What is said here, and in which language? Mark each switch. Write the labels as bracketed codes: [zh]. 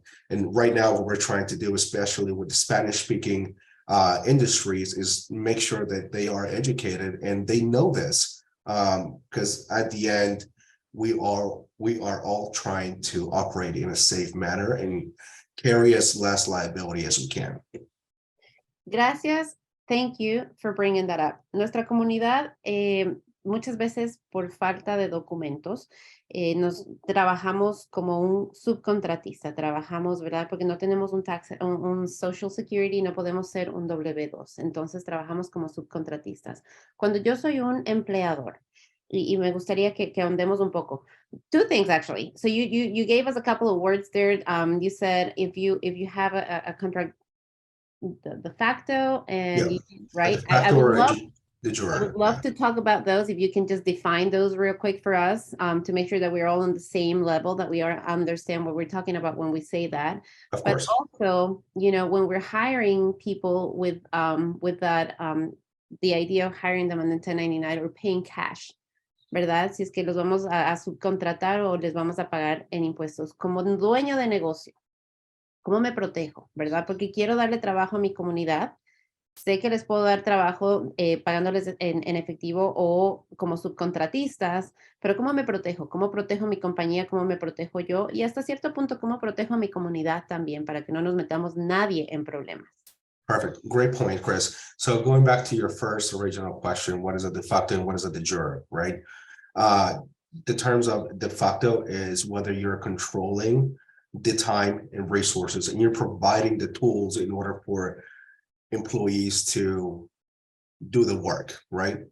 [en] And right now, what we're trying to do, especially with the Spanish-speaking industries, is make sure that they are educated and they know this, because at the end, we are all trying to operate in a safe manner and carry as less liability as we can. [es] Gracias. [en] Thank you for bringing that up. [es] Nuestra comunidad, muchas veces por falta de documentos, nos trabajamos como un subcontratista, trabajamos, ¿verdad? Porque no tenemos un Social Security, no podemos ser un W2, entonces trabajamos como subcontratistas. Cuando yo soy un empleador, y me gustaría que ahondemos un poco. [en] Two things, actually. So you gave us a couple of words there. You said if you have a contract, de facto, and right? I would love to talk about those. If you can just define those real quick for us, to make sure that we're all on the same level, that we understand what we're talking about when we say that. Of but course. Also, when we're hiring people with that, the idea of hiring them on the 1099 or paying cash, ¿verdad? [es] Si es que los vamos a subcontratar o les vamos a pagar en impuestos. Como dueño de negocio, ¿cómo me protejo? ¿Verdad? Porque quiero darle trabajo a mi comunidad. Sé que les puedo dar trabajo pagándoles en efectivo o como subcontratistas, pero ¿cómo me protejo? ¿Cómo protejo mi compañía? ¿Cómo me protejo yo? Y hasta cierto punto, ¿cómo protejo a mi comunidad también para que no nos metamos nadie en problemas? [en] Perfect. Great point, Chris. So going back to your first original question, what is a de facto and what is a de jure, right? The terms of de facto is whether you're controlling the time and resources and you're providing the tools in order for employees to do the work, right?